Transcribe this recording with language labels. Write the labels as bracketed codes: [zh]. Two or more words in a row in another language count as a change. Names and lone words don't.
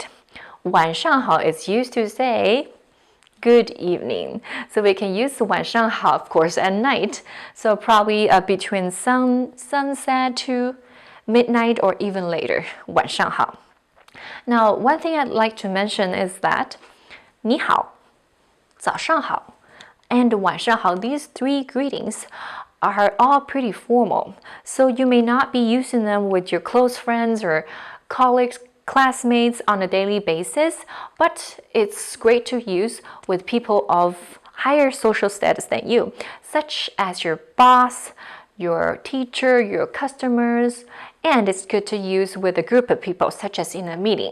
[zh] 晚上好 [en] is used to say good evening. So we can use [zh] 晚上好, [en] of course, at night. So probably between sunset to midnight or even later. [zh] 晚上好. [en] Now, one thing I'd like to mention is that [zh] 你好早上好 [en] and [zh] 晚上好, [en] these three greetings are all pretty formal. So you may not be using them with your close friends or colleagues, classmates on a daily basis, but it's great to use with people of higher social status than you, such as your boss, your teacher, your customers, and it's good to use with a group of people, such as in a meeting.